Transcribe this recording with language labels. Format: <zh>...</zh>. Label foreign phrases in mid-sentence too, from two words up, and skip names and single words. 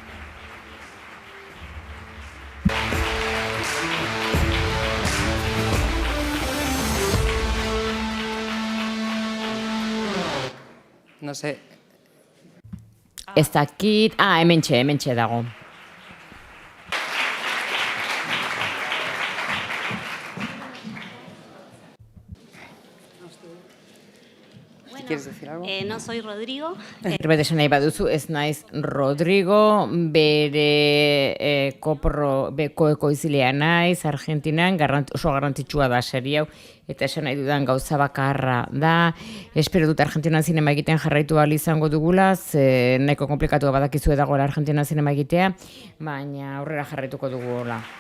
<es>No sé.</es> <eu>Ez dakit, hementxe dago.</eu> <es>Si quieres decir algo. No soy Rodrigo.</es> <eu>Zerbait esan nahi baduzu, ez naiz Rodrigo, bere koekoizilea naiz, Argentinan, oso garrantzitsua da serie hau, eta esan nahi dudan gauza bakarra da. Espero dut Argentinan zinema egiten jarraitu ahal izango dugula, ze nahiko komplikatua badakizu dagoela Argentinan zinema egitea, baina aurrera jarraituko dugula.</eu>